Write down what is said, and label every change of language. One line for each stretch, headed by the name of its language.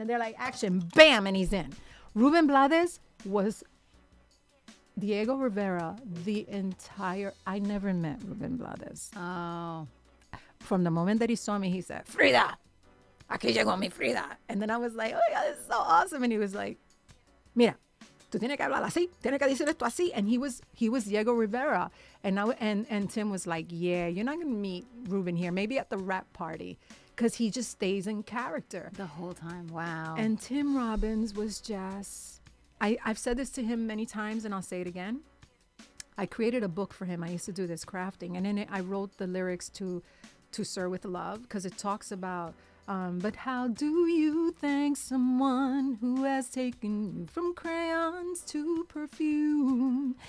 English: And they're like, action, bam, and he's in. Ruben Blades was Diego Rivera I never met Ruben Blades. Oh. From the moment that he saw me, he said, Frida,
Spanish: aquí llegó mi Frida.
English: And then I was like, oh my God, this is so awesome. And he was like,
Spanish: mira, tú tienes que hablar así, tienes que decir esto así.
English: And he was Diego Rivera. And Tim was like, yeah, you're not going to meet Ruben here. Maybe at the rap party, because he just stays in character The whole time. Wow. And Tim Robbins was just, I've said this to him many times, and I'll say it again. I created a book for him. I used to do this crafting, and in it I wrote the lyrics to Sir with Love, because it talks about but how do you thank someone who has taken you from crayons to perfume?